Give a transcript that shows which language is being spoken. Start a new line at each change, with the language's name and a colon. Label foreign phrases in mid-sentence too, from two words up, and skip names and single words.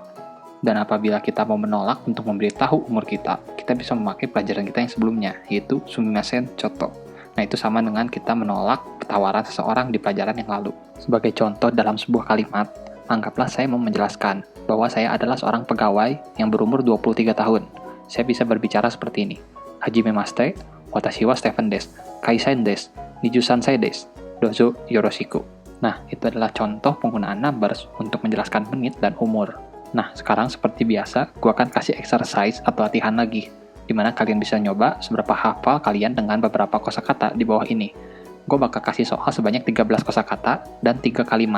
Indonesian: Dan apabila kita mau menolak untuk memberitahu umur kita bisa memakai pelajaran kita yang sebelumnya, yaitu
Japanese: すみません ちょっと.
Indonesian: Nah, itu sama dengan kita menolak tawaran seseorang di pelajaran yang lalu. Sebagai contoh dalam sebuah kalimat, anggaplah saya mau menjelaskan bahwa saya adalah seorang pegawai yang berumur 23 tahun. Saya bisa berbicara seperti ini.
Japanese: はじめまして、私はStephenです、会社員です、二十三歳です、どうぞよろしく.
Indonesian: Nah, itu adalah contoh penggunaan numbers untuk menjelaskan menit dan umur. Nah, sekarang seperti biasa, gue akan kasih exercise atau latihan lagi, di mana kalian bisa nyoba seberapa hafal kalian dengan beberapa kosakata di bawah ini. Gue bakal kasih soal sebanyak 13 kosakata dan 3 kalimat.